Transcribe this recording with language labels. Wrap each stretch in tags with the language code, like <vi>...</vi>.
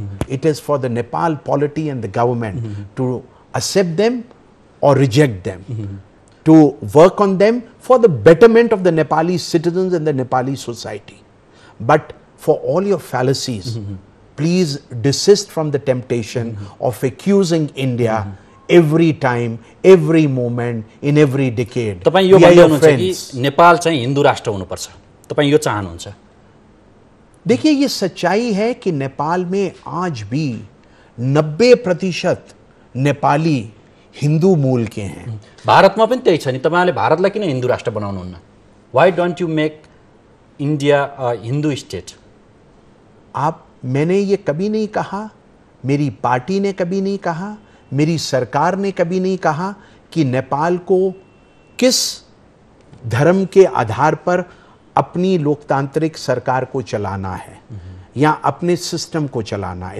<en>It is for the Nepal polity and the government to accept them or reject them, to work on them for the betterment of the Nepali citizens and the Nepali society. But for all your fallacies, please desist from the temptation of accusing India every time, every moment, in every decade.</en> <ne>तपाई यो भन्नुहुन्छ कि नेपाल चाहिँ हिन्दू राष्ट्र हुनुपर्छ, तपाई यो चाहनुहुन्छ?</ne> <hi>देखिए, ये सच्चाई है कि नेपाल में आज भी 90% नेपाली हिंदू मूल के हैं.</hi> <ne>भारतमा पनि त्यही छ नि. तपाईले भारतलाई किन हिन्दू राष्ट्र बनाउनुहुन्न?</ne> <en>Why don't you make India a Hindu state?</en> <hi>मैंने ये कभी नहीं कहा, मेरी पार्टी ने कभी नहीं कहा, मेरी सरकार ने कभी नहीं कहा कि नेपाल को किस धर्म के आधार पर अपनी लोकतांत्रिक सरकार को चलाना है या अपने सिस्टम को चलाना है.</hi>